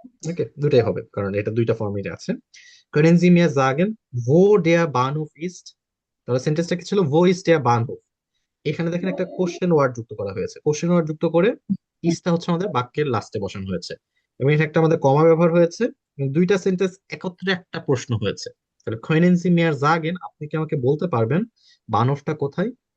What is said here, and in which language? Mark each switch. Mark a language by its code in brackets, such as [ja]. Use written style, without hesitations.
[bn] ওকে, দুটাই হবে, কারণ এটা দুইটা ফর্মেটে আছে। [de] können Sie mir sagen wo der Bahnhof ist? [bn] তাহলে সেন্টেন্সটা কি ছিল, [de] wo ist der Bahnhof? [bn] এখানে দেখেন একটা কোশ্চেন ওয়ার্ড যুক্ত করা হয়েছে, কোশ্চেন ওয়ার্ড যুক্ত করে ইসটা হচ্ছে আমাদের বাক্যের লাস্টে বসানো হয়েছে, এবং এটা একটা আমাদের কমা ব্যবহার হয়েছে, এবং দুইটা সেন্টেন্স একত্রে একটা প্রশ্ন হয়েছে। তাহলে [de] können Sie mir sagen, [bn] আপনি কি আমাকে বলতে পারবেন বানফটা কোথায়?